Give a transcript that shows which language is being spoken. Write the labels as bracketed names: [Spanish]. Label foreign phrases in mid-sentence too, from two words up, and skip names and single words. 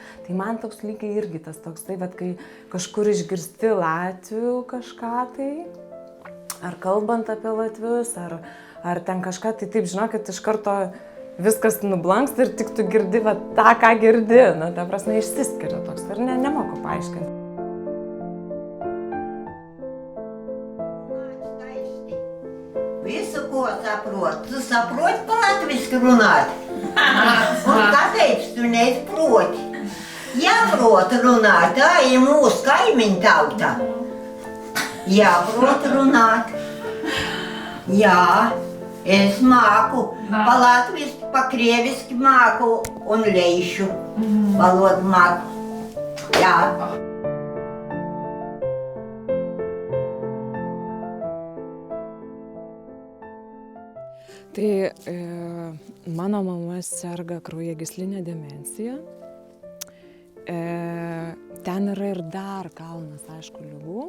[Lithuanian] Tai man toks lygiai irgi tas toks, tai vat kai kažkur išgirsti latvių kažką tai, ar kalbant apie latvius, ar ten kažką, tai taip, žinokit, iš karto viskas nublanksta ir tik tu girdi va, tą, ką girdi. Na, ta prasme, išsiskiria toks. Ir nemoku paaiškinti. [Latvian] Visu, ko saprot. Tu saprot по-латвийски runāt? Un kāpēc tu neizproti? Jāprot runāt, tā ir mūsu kaimiņu tauta. Jāprot runāt. Jā. Es māku, pa-latviski, pa-krieviski māku un leišu valodu māku. Jā. [Lithuanian] Tai mano mama serga kraujagysline demencija. Ten yra ir dar kalnas, aišku, ligų.